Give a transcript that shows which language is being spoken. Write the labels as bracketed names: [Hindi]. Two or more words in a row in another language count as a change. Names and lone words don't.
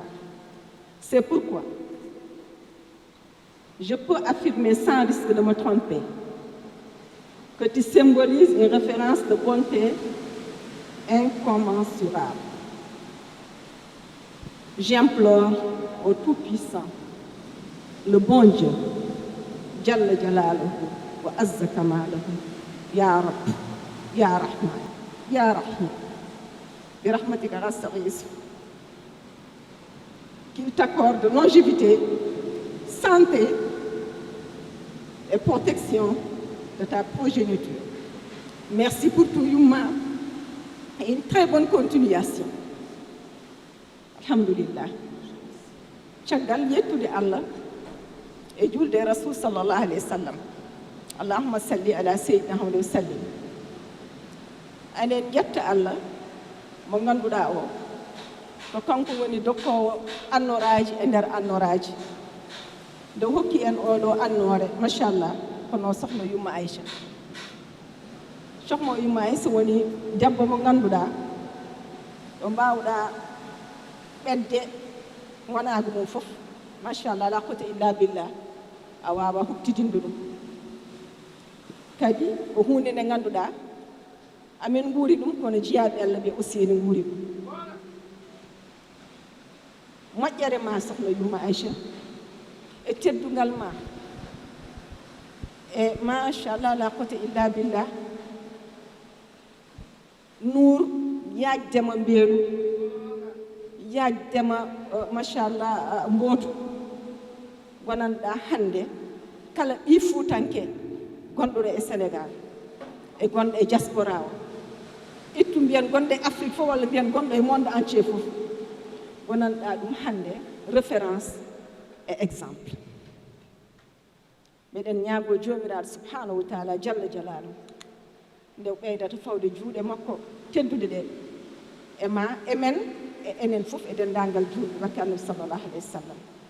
[French] C'est pourquoi je peux affirmer sans risque de me tromper que tu symbolises une référence de bonté incommensurable. J'implore au Tout-Puissant, le bon Dieu, [Arabic] جلّ جلاله وعزّ كماله, يا رب، يا رحمن، يا رحيم، برحمتك أستغيث, [French] qu'il t'accorde longévité, santé et protection de ta progéniture. Merci pour tout, Yuma, et une très bonne continuation. [Fula] Alhamdulillah. Caggal yettude Allah e julde Rasul [Arabic] صلى الله عليه وسلم. اللهم صل على سيدنا محمد وسلم. [Fula] Enen jetta Allah mo ganduɗa o ko kanko woni dokkowo annoraji e nder annoraji nde hokki en oɗo annore machallah kono sohna Yumma Aïcha sohna Yumma Aïcha woni debbo mo ganduɗa ɗo mbawɗa ɓedde wonago mum fof machallah [Arabic] لا قوة إلا بالله [Fula] a wawa huktidinde ɗum kadi ko hunde nde ganduɗa amin guuri ɗum kono jiyaɓe Allah ɓe aussi ene guuri ɗum moƴƴere ma sohna Yumma Aïcha e teddugal ma e machallah [Arabic] لا قوة إلا بالله [Fula] nour yajdema mbeelu yajdema machallah mbootu gonanɗa hande kala ɓi fuutanke gonɗoɗo e Sénégal e gonɗo e diaspora o ittu mbiyen gonɗo e Afrique fof walla mbiyen gonɗo e [French] monde entier [Fula] fof wonanɗa ɗum hannde référence e exemple meɗen ñaago jomiraɗo [Arabic] سبحانه وتعالى جل جلاله [Fula] nde ɓeydata fawde juuɗe makko teddude ɗe e ma emen e enen fof e denndangal juuɗe wakke annabi [Arabic] صلى الله عليه وسلم